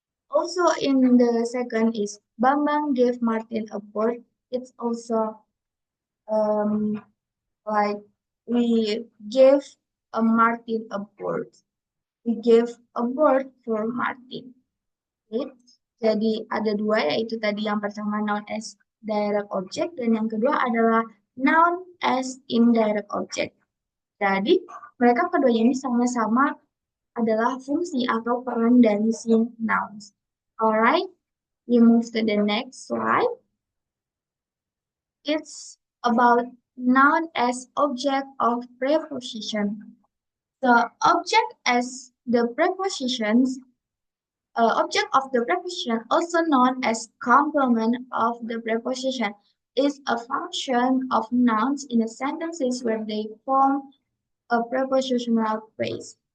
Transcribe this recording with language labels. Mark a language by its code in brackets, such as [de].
[en] Also in the second is Bambang gave Martin a board. It's also um, like we gave a Martin a board. We gave a board for Martin. Okay? [id] Jadi ada dua yaitu tadi yang pertama [en] noun as direct object [id] dan yang kedua adalah [en] noun as indirect object. [id] Jadi mereka keduanya ini sama-sama adalah fungsi atau peran dari si nouns. [en] Alright, we move to the next slide. It's about noun as object of preposition. The object as the prepositions, object of the preposition, also known as complement of the preposition, is a function of nouns in a sentences where they form a prepositional phrase.